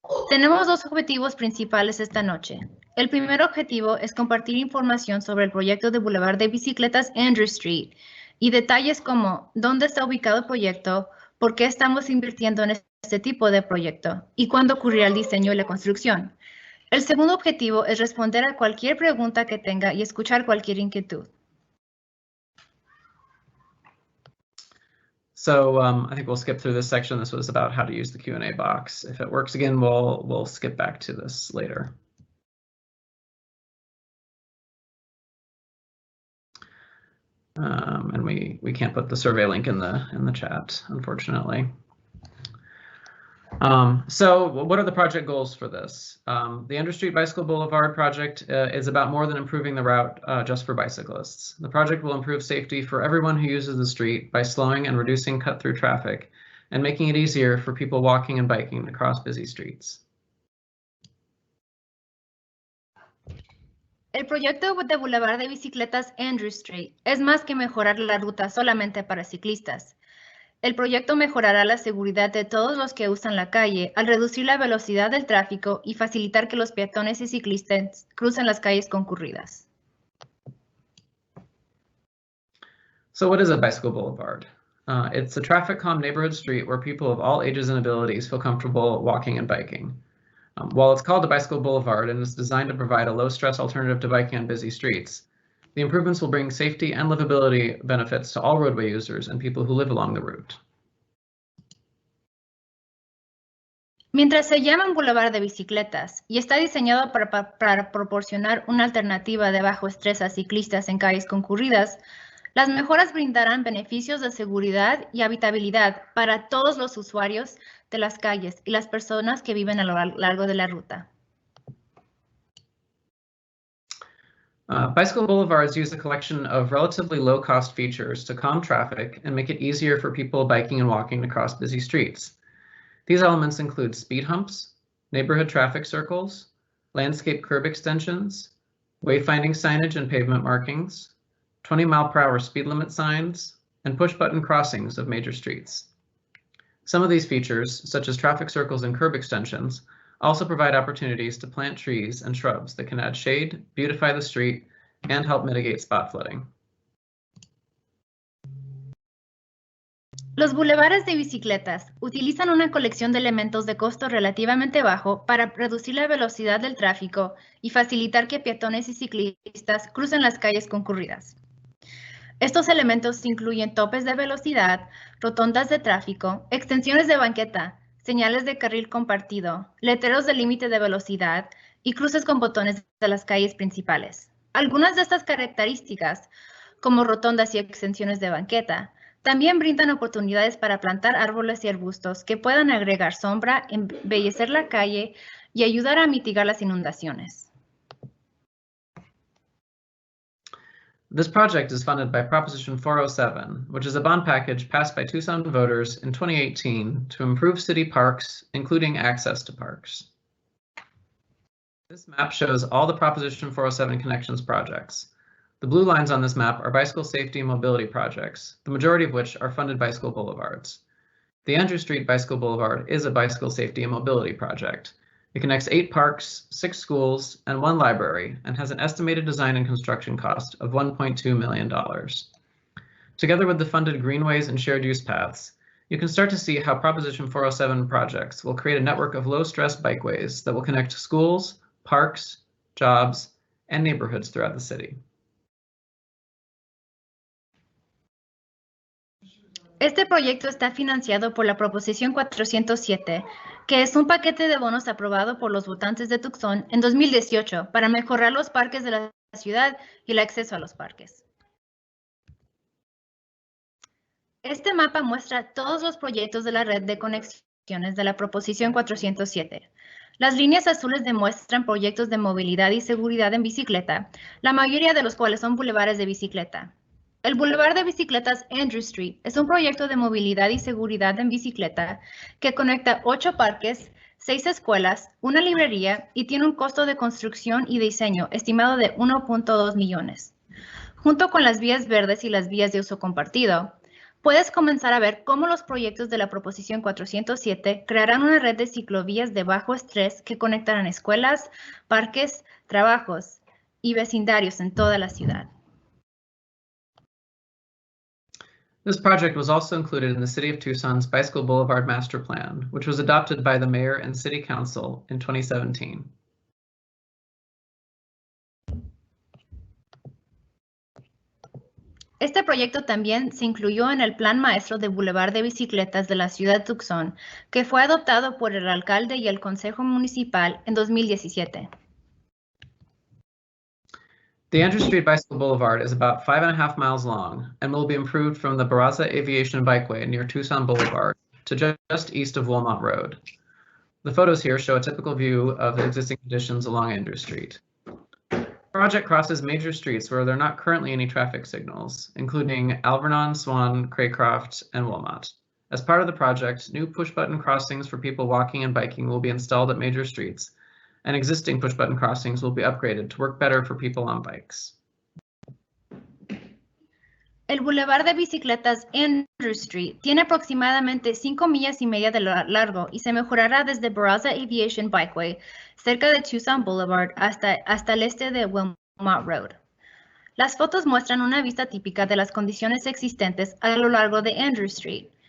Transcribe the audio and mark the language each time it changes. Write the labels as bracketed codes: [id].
[es] Tenemos dos objetivos principales esta noche. El primer objetivo es compartir información sobre el proyecto de Boulevard de Bicicletas Andrew Street y detalles como dónde está ubicado el proyecto, por qué estamos invirtiendo en este tipo de proyecto y cuándo ocurrirá el diseño y la construcción. El segundo objetivo es responder a cualquier pregunta que tenga y escuchar cualquier inquietud. [en] So I think we'll skip through this section. This was about how to use the Q&A box. If it works again, we'll skip back to this later. And we can't put the survey link in the chat, unfortunately. So what are the project goals for this? The Andrew Street Bicycle Boulevard project is about more than improving the route just for bicyclists. The project will improve safety for everyone who uses the street by slowing and reducing cut-through traffic and making it easier for people walking and biking across busy streets. [es] El proyecto de Boulevard de Bicicletas Andrew Street es más que mejorar la ruta solamente para ciclistas. El proyecto mejorará la seguridad de todos los que usan la calle al reducir la velocidad del tráfico y facilitar que los peatones y ciclistas crucen las calles concurridas. [en] So what is a bicycle boulevard? It's a traffic-calm neighborhood street where people of all ages and abilities feel comfortable walking and biking. While it's called a bicycle boulevard and is designed to provide a low-stress alternative to biking on busy streets, the improvements will bring safety and livability benefits to all roadway users and people who live along the route. [es] Mientras se llama un boulevard de bicicletas y está diseñado para proporcionar una alternativa de bajo estrés a ciclistas en calles concurridas, las mejoras brindarán beneficios de seguridad y habitabilidad para todos los usuarios de las calles y las personas que viven a lo largo de la ruta. [en] Bicycle boulevards use a collection of relatively low-cost features to calm traffic and make it easier for people biking and walking across busy streets. These elements include speed humps, neighborhood traffic circles, landscape curb extensions, wayfinding signage and pavement markings, 20-mile-per-hour speed limit signs, and push-button crossings of major streets. Some of these features, such as traffic circles and curb extensions, also provide opportunities to plant trees and shrubs that can add shade, beautify the street, and help mitigate spot flooding. [es] Los bulevares de bicicletas utilizan una colección de elementos de costo relativamente bajo para reducir la velocidad del tráfico y facilitar que peatones y ciclistas crucen las calles concurridas. Estos elementos incluyen topes de velocidad, rotondas de tráfico, extensiones de banqueta, señales de carril compartido, letreros de límite de velocidad y cruces con botones de las calles principales. Algunas de estas características, como rotondas y extensiones de banqueta, también brindan oportunidades para plantar árboles y arbustos que puedan agregar sombra, embellecer la calle y ayudar a mitigar las inundaciones. [en] This project is funded by Proposition 407, which is a bond package passed by Tucson voters in 2018 to improve city parks, including access to parks. This map shows all the Proposition 407 connections projects. The The blue lines on this map are bicycle safety and mobility projects, the majority of which are funded bicycle boulevards. The Andrew Street Bicycle Boulevard is a bicycle safety and mobility project. It connects 8 parks, 6 schools, and 1 library, and has an estimated design and construction cost of $1.2 million. Together with the funded greenways and shared use paths, you can start to see how Proposition 407 projects will create a network of low-stress bikeways that will connect schools, parks, jobs, and neighborhoods throughout the city. [es] Este proyecto está financiado por la Proposición 407, que es un paquete de bonos aprobado por los votantes de Tucson en 2018 para mejorar los parques de la ciudad y el acceso a los parques. Este mapa muestra todos los proyectos de la red de conexiones de la Proposición 407. Las líneas azules demuestran proyectos de movilidad y seguridad en bicicleta, la mayoría de los cuales son bulevares de bicicleta. El Boulevard de Bicicletas Andrew Street es un proyecto de movilidad y seguridad en bicicleta que conecta 8 parques, 6 escuelas, una librería y tiene un costo de construcción y diseño estimado de 1.2 millones. Junto con las vías verdes y las vías de uso compartido, puedes comenzar a ver cómo los proyectos de la Proposición 407 crearán una red de ciclovías de bajo estrés que conectarán escuelas, parques, trabajos y vecindarios en toda la ciudad. [en] This project was also included in the City of Tucson's Bicycle Boulevard Master Plan, which was adopted by the Mayor and City Council in 2017. [es] Este proyecto también se incluyó en el Plan Maestro de Boulevard de Bicicletas de la ciudad de Tucson, que fue adoptado por el alcalde y el Consejo Municipal en 2017. [en] The Andrew Street Bicycle Boulevard is about 5.5 miles long and will be improved from the Barraza Aviation Bikeway near Tucson Boulevard to just east of Wilmot Road. The photos here show a typical view of the existing conditions along Andrew Street. The project crosses major streets where there are not currently any traffic signals, including Alvernon, Swan, Craycroft, and Wilmot. As part of the project, new push-button crossings for people walking and biking will be installed at major streets, and existing push-button crossings will be upgraded to work better for people on bikes. [es] El Boulevard de Bicicletas Andrew Street tiene aproximadamente 5 millas y media de largo y se mejorará desde Barraza Aviation Bikeway, cerca de Tucson Boulevard, hasta el este de Wilmot Road. Las fotos muestran una vista típica de las condiciones existentes a lo largo de Andrew Street.